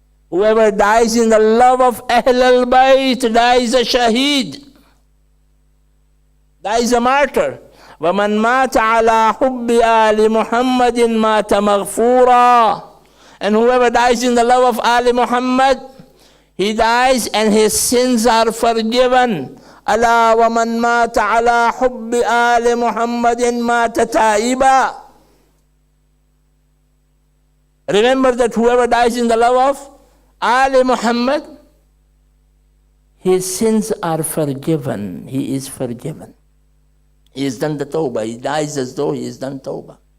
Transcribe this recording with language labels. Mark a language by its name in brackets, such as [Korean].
[English] Whoever dies in the love of Ahl al-Bayt dies a shaheed, dies a martyr. [Arabic] وَمَنْ مَاتَ عَلَى حُبِّ آلِ مُحَمَّدٍ مَاتَ مَغْفُورًا. [English] And whoever dies in the love of Ali Muhammad, he dies and his sins are forgiven. [Arabic] أَلَا وَمَنْ مَاتَ عَلَى حُبِّ آلِ مُحَمَّدٍ مَاتَ تَائِبًا. [English] Remember that whoever dies in the love of Ali Muhammad, his sins are forgiven. He is forgiven. He has done the tawbah. He dies as though he has done tawbah.